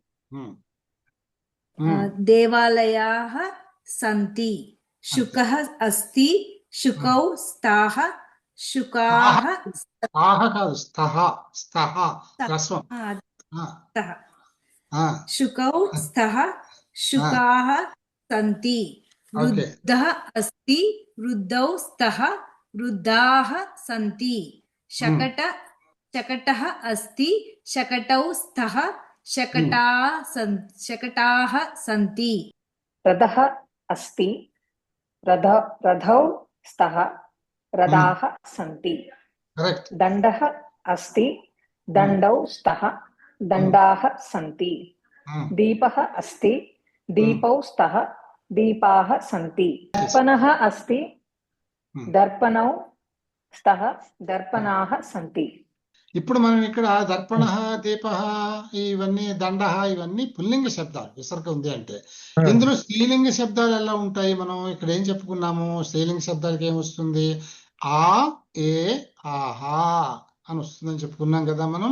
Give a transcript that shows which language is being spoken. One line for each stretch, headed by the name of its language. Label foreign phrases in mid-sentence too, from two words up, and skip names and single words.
Sanskrit: దేవాలయాः సంతి, శుకः अस्ति, శుకౌ స్తాః, శుకాः
Telugu: స్తాః కాదు, స్తః. స్తః హ్రస్వం.
Sanskrit: స్తః. శుకౌ స్తః, ఆ. శుకాः సంతి.
English: ఓకే.
Sanskrit: వృద్ధः अस्ति, వృద్ధౌ స్తః, వృద్ధాः సంతి. शकटः अस्ति, शकटौ स्तः, शकटाः सन्ति. रथः अस्ति, रथौ स्तः, रथाः सन्ति.
English: కరెక్ట్.
Sanskrit: दण्डः अस्ति, दण्डौ स्तः, दण्डाः सन्ति. दीपः अस्ति, दीपौ स्तः, दीपाः सन्ति. दर्पणः अस्ति, दर्पणौ स्तः, दर्पणाः सन्ति.
Telugu: ఇప్పుడు మనం ఇక్కడ దర్పణ, దీప, ఇవన్నీ దండ, ఇవన్నీ పుల్లింగ శబ్దాలు, విసర్గ ఉంది అంటే. ఇందులో స్త్రీలింగ శబ్దాలు ఎలా ఉంటాయి? మనం ఇక్కడ ఏం చెప్పుకున్నాము? స్త్రీలింగ శబ్దాలకి ఏమొస్తుంది? ఆ, ఏ, ఆహా అని వస్తుందని చెప్పుకున్నాం కదా మనం.